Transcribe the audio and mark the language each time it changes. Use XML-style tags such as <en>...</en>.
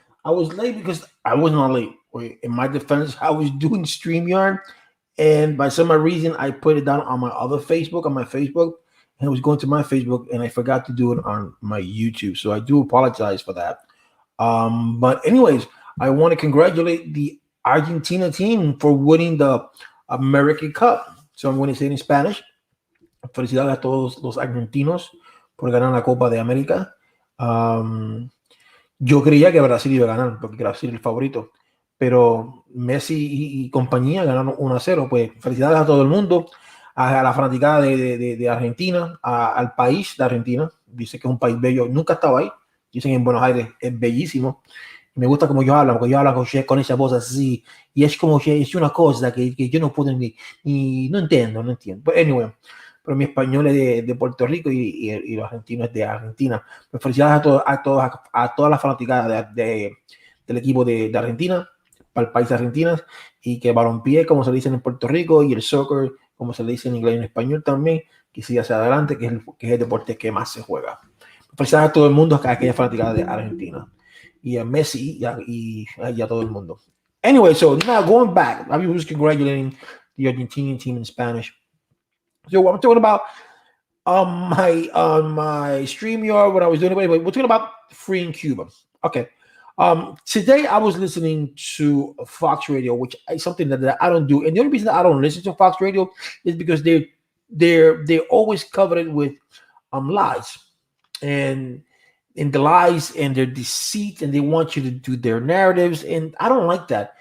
<en>I was late because I was not late. Wait, in my defense, I was doing StreamYard, and by some reason, I put it down on my other Facebook, on my Facebook, and it was going to my Facebook, and I forgot to do it on my YouTube. So I do apologize for that. But anyways, I want to congratulate the Argentina team for winning the American Cup. So I'm going to say it in Spanish.</en> <es>Felicidades a todos los argentinos por ganar la Copa de América. Um, yo creía que Brasil iba a ganar, porque Brasil es el favorito, pero Messi y compañía ganaron 1-0. Pues felicidades a todo el mundo, a la fanaticada de Argentina, al país de Argentina. Dice que es un país bello, nunca he estado ahí. Dicen en Buenos Aires es bellísimo. Me gusta como ellos hablan, porque ellos hablan con esa voz así, y es como que es una cosa que yo no puedo ni no entiendo, no entiendo.</es> <en>But anyway,</en> <es>pero mi español es de Puerto Rico y los argentinos es de Argentina. Pues felicidades a todas las fanáticas del equipo de Argentina, para el país de Argentina, y que el balompié, como se dice en Puerto Rico, y el soccer, como se le dice en inglés y en español también, que siga hacia adelante, que es el deporte que más se juega. Felicidades a todo el mundo, a aquella fanática de Argentina, y a Messi y a todo el mundo.</es> <en>Anyway, so now going back, I was congratulating the Argentinian team in Spanish. So what I'm talking about on my StreamYard, what I was doing, we're talking about freeing Cuba. Okay. Today I was listening to Fox Radio, which is something that I don't do, and the only reason that I don't listen to Fox Radio is because they're always covered with lies, and in the lies and their deceit, and they want you to do their narratives, and I don't like that.</en>